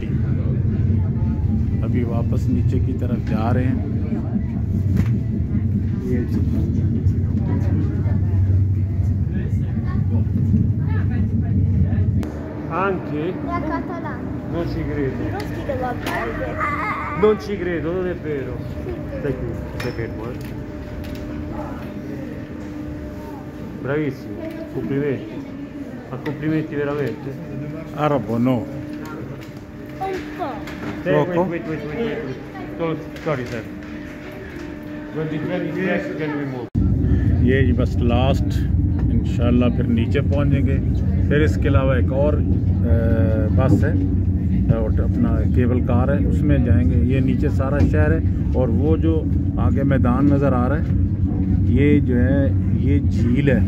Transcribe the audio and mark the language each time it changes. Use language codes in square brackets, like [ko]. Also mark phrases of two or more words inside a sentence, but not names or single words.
[hi] अभी वापस नीचे की तरफ जा रहे हैं। ये [it] Anche? È catalano. Non ci credo. Non scrivo a parte. Non ci credo, non è vero. Stai qui, stai fermo, Bravissimo, complimenti. Ma complimenti veramente? arabo no. Un po'. [en] Wait. Sorry, sir. When the train is back, can we move? [hi] ये जी बस लास्ट, इंशाल्लाह फिर नीचे पहुंचेंगे। फिर इसके अलावा एक और बस है और अपना केबल कार है, उसमें जाएंगे। ये नीचे सारा शहर है, और वो जो आगे मैदान नज़र आ रहा है ये जो है ये झील है।